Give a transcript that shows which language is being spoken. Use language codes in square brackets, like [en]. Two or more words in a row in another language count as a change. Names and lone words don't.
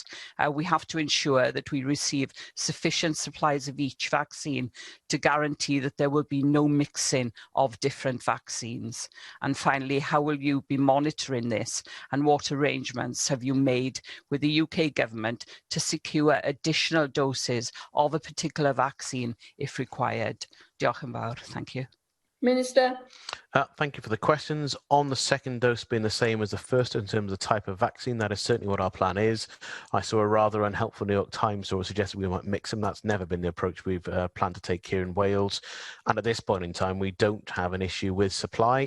[en] We have to ensure that we receive sufficient supplies of each vaccine to guarantee that there will be no mixing of different vaccines. And finally, how will you be monitoring this, and what arrangements have you made with the UK Government to secure additional doses of a particular vaccine if required? [cy] Diolch yn fawr. [en] Thank you. Minister. Thank you for the questions. On the second dose being the same as the first in terms of the type of vaccine, that is certainly what our plan is. I saw a rather unhelpful New York Times story suggesting we might mix them. That's never been the approach we've planned to take here in Wales. And at this point in time, we don't have an issue with supply.